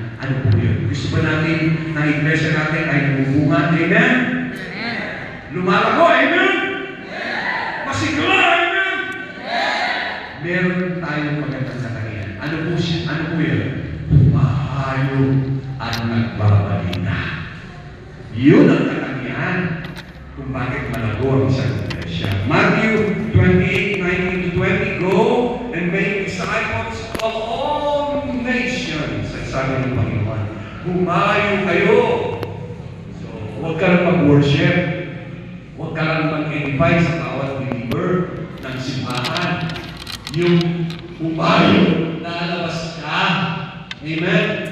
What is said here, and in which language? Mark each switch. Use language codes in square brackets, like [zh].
[tl] Ano po yun? Gusto ba natin na iglesia natin ay lumubunga? Amen? Lumalago? Amen? Masigla? Amen? Meron tayong magandang katangian. Ano po siya? Ano po yun? Pumahayo ang nagbabalita. Yun ang katangian kung bakit malago ang isang iglesia. [en] Matthew 28:19-20, Go and make disciples of all nations. [tl] Ay sabi ng Panginoon, humayo kayo. So, huwag ka lang mag-worship. Huwag ka lang mag-edify sa bawat believer ng simbahan. Yung humayo, lalabas ka. Amen?